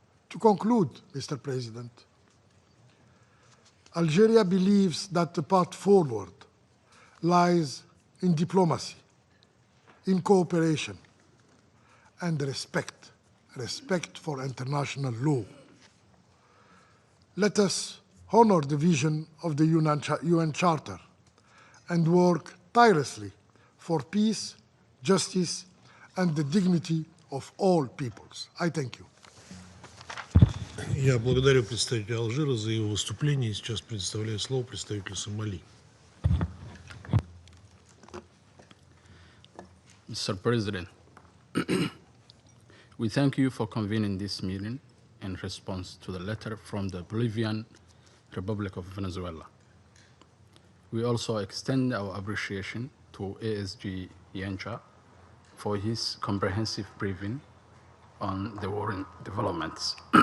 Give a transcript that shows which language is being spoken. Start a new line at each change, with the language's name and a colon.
English: To conclude, Mr. President, Algeria believes that the path forward lies in diplomacy, in cooperation, and respect for international law. Let us honor the vision of the UN Charter and work tirelessly for peace, justice, and the dignity of all peoples. I thank you.
Russian: Я благодарю представителя Алжира за его выступление. Сейчас предоставляю слово представителю Сомали.
English: Mr. President, we thank you for convening this meeting in response to the letter from the Bolivian Republic of Venezuela. We also extend our appreciation to ASG Yencha for his comprehensive briefing on the warring developments.